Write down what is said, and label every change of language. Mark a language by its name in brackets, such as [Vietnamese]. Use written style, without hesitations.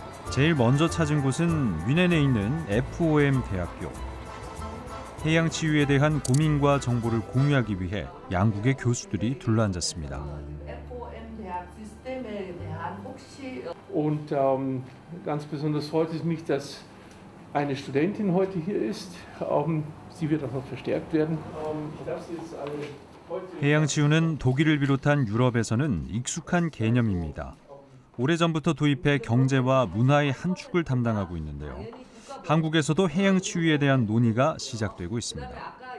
[Korean] 제일 먼저 찾은 곳은 뮌헨에 있는 FOM 대학교. 해양 치유에 대한 고민과 정보를 공유하기 위해 양국의 교수들이 둘러앉았습니다. [German] Und ganz besonders freut es mich, dass eine Studentin heute hier ist. Sie wird auch noch verstärkt werden. Ich darf Sie jetzt alle heute [Korean] 해양 치유는 독일을 비롯한 유럽에서는 익숙한 개념입니다. 오래전부터 도입해 경제와 문화의 한 축을 담당하고 있는데요. 한국에서도 해양 치유에 대한 논의가 시작되고 있습니다.